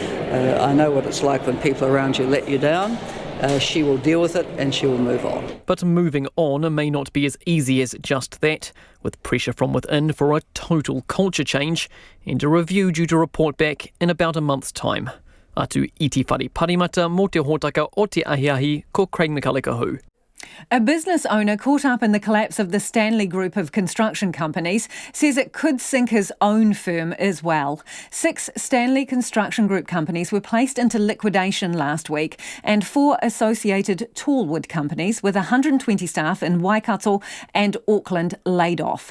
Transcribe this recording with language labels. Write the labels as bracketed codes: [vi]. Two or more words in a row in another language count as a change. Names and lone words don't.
[en] I know what it's like when people around you let you down. She will deal with it and she will move on. But moving on may not be as easy as just that, with pressure from within for a total culture change and a review due to report back in about a month's time. [mi] Atu iti whare parimata mō te hōtaka o te ahiahi ko Craig McCulloch. [en] A business owner caught up in the collapse of the Stanley group of construction companies says it could sink his own firm as well. 6 Stanley Construction Group companies were placed into liquidation last week and 4 associated tallwood companies with 120 staff in Waikato and Auckland laid off.